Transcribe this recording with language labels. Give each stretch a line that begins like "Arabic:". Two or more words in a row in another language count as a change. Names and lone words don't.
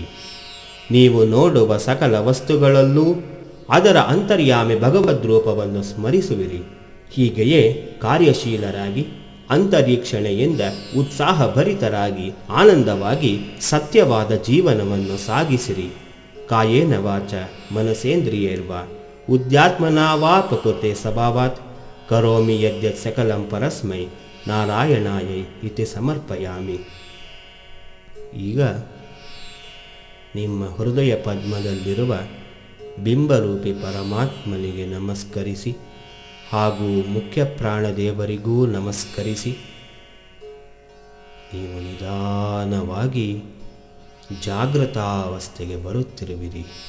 Kannada: ನೀವು ನೋಡುವ ಸಕಲ ವಸ್ತುಗಳಲ್ಲೂ ಅದರ ಅಂತರ್ಯಾಮಿ ಭಗವದ್ರೂಪವನ್ನು ಸ್ಮರಿಸುವಿರಿ. ಹೀಗೆಯೇ ಕಾರ್ಯಶೀಲರಾಗಿ ಅಂತರೀಕ್ಷಣೆಯಿಂದ ಉತ್ಸಾಹಭರಿತರಾಗಿ ಆನಂದವಾಗಿ ಸತ್ಯವಾದ ಜೀವನವನ್ನು ಸಾಗಿಸಿರಿ.
Sanskrit: ಕಾಯೇನ ವಾಚ ಮನಸೇಂದ್ರಿಯೈರ್ವಾ ಉದ್ಯಾತ್ಮನಾ ವಾ ಪ್ರಕೃತೆ ಸ್ವಭಾವಾತ್ ಕರೋಮಿ ಯದ್ಯತ್ ಸಕಲಂ ಪರಸ್ಮೈ ನಾರಾಯಣಾಯೈ ಇತಿ ಸಮರ್ಪಯಾಮಿ.
Kannada: ಈಗ ನಿಮ್ಮ ಹೃದಯ ಪದ್ಮದಲ್ಲಿರುವ ಬಿಂಬರೂಪಿ ಪರಮಾತ್ಮನಿಗೆ ನಮಸ್ಕರಿಸಿ ಹಾಗೂ ಮುಖ್ಯ ಪ್ರಾಣದೇವರಿಗೂ ನಮಸ್ಕರಿಸಿ ನೀವು ನಿಧಾನವಾಗಿ ಜಾಗೃತಾವಸ್ಥೆಗೆ ಬರುತ್ತಿರುವಿರಿ.